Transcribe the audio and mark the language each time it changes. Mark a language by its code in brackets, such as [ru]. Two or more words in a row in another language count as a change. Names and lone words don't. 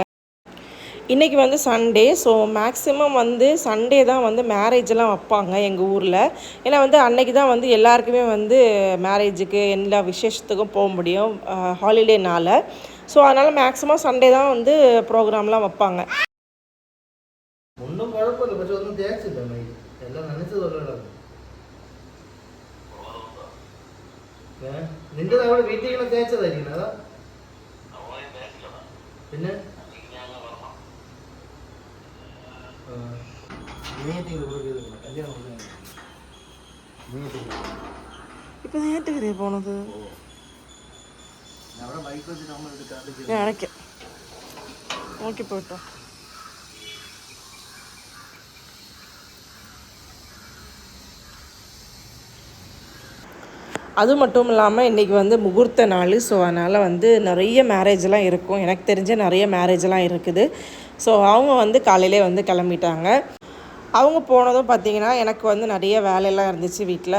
[ta] இன்றைக்கி வந்து சண்டே. [en] so maximum [ta] வந்து சண்டே தான் வந்து மேரேஜெல்லாம் வைப்பாங்க எங்கள் ஊரில். ஏன்னா வந்து அன்றைக்கி தான் வந்து எல்லாருக்குமே வந்து மேரேஜுக்கு எல்லா விசேஷத்துக்கும் போக முடியும் ஹாலிடேனால். ஸோ அதனால் [en] maximum Sunday [ta] தான் வந்து ப்ரோக்ராம்லாம் வைப்பாங்க. [ml] ഒന്നും കുഴപ്പമില്ല, പക്ഷെ ഒന്നും തേച്ചില്ല മൈ എല്ലാം നനച്ചതല്ല. നിന്റെ അവിടെ വീട്ടിൽ ഇങ്ങനെ തേച്ചതായിരിക്കും അതാ. പിന്നെ ഇപ്പൊ നേരത്തെ പോണത് നോക്കി പോയിട്ടോ. [ta] அது மட்டும் இல்லாமல் இன்றைக்கி வந்து முகூர்த்த நாள். ஸோ அதனால் வந்து நிறைய மேரேஜெலாம் இருக்கும். எனக்கு தெரிஞ்ச நிறைய மேரேஜெலாம் இருக்குது. ஸோ அவங்க வந்து காலையிலே வந்து கிளம்பிட்டாங்க. அவங்க போனதும் பார்த்திங்கன்னா எனக்கு வந்து நிறைய வேலையெல்லாம் இருந்துச்சு வீட்டில்.